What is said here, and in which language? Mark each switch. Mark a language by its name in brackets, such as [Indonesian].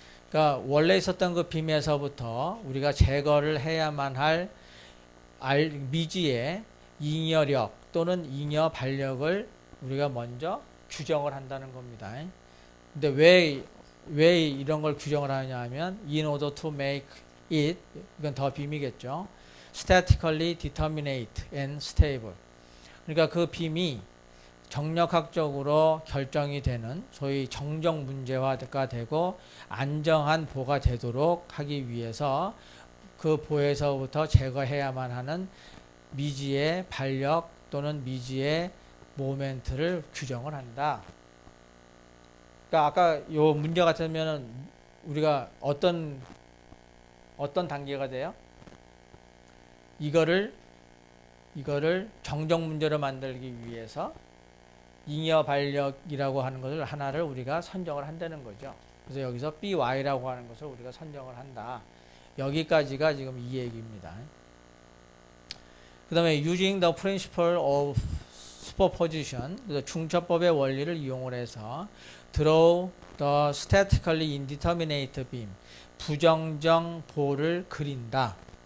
[Korean] 그러니까 원래 있었던 그 빔에서부터 우리가 제거를 해야만 할 미지의 잉여력 또는 잉여 반력을 우리가 먼저 규정을 한다는 겁니다. 근데 왜 이런 걸 규정을 하냐 하면 [English] in order to make it [Korean] 이건 더 빔이겠죠. [English] statically determinate and stable. [Korean] 그러니까 그 빔이 정력학적으로 결정이 되는 소위 정정 문제화가 되고 안정한 보가 되도록 하기 위해서 그 보에서부터 제거해야만 하는 미지의 반력 또는 미지의 모멘트를 규정을 한다. 그러니까 아까 요 문제 같으면은 우리가 어떤 단계가 돼요? 이거를 정정 문제로 만들기 위해서 잉여 반력이라고 하는 것을 하나를 우리가 선정을 한다는 거죠. 그래서 여기서 BY라고 하는 것을 우리가 선정을 한다. 여기까지가 지금 이 얘기입니다. 그 다음에 [English] using the principle of superposition, [Korean] 중첩법의 원리를 이용을 해서 [English] draw the statically indeterminate beam, [Korean] 부정정 보를 그린다.